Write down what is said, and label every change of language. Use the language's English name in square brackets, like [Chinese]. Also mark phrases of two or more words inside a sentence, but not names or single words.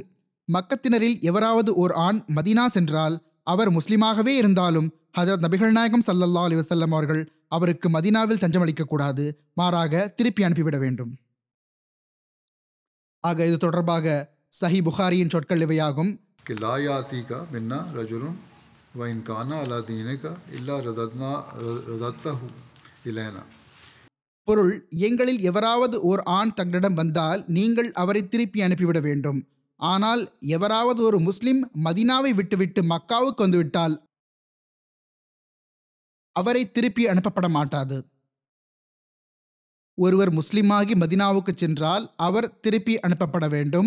[Tamil] மக்கத்தினரில் எவராவது ஓர் ஆண் மதீனா சென்றால் அவர் முஸ்லிமாகவே இருந்தாலும் ஹதரத் நபிகள் நாயகம் [Arabic] صلى الله عليه وسلم [Tamil] அவர்கள் அவருக்கு மதீனாவில் தஞ்சமளிக்கக்கூடாது, மாறாக திருப்பி அனுப்பிவிட வேண்டும். ஆக இது தொடர்பாக சஹி புகாரியின் சொற்கள் இவையாகும். [Arabic] كي لا يأتيك منا رجل وإن كان على دينك إلا رددته إلينا. [Tamil] பொருள், எங்களில் எவராவது ஓர் ஆண் தங்களிடம் வந்தால் நீங்கள் அவரை திருப்பி அனுப்பிவிட வேண்டும். ஆனால் எவராவது ஒரு முஸ்லிம் மதீனாவை விட்டுவிட்டு மக்காவுக்கு வந்துவிட்டால் அவரை திருப்பி அனுப்பப்பட மாட்டாது. ஒருவர் முஸ்லிமாகி மதீனாவுக்கு சென்றால் அவர் திருப்பி அனுப்பப்பட வேண்டும்.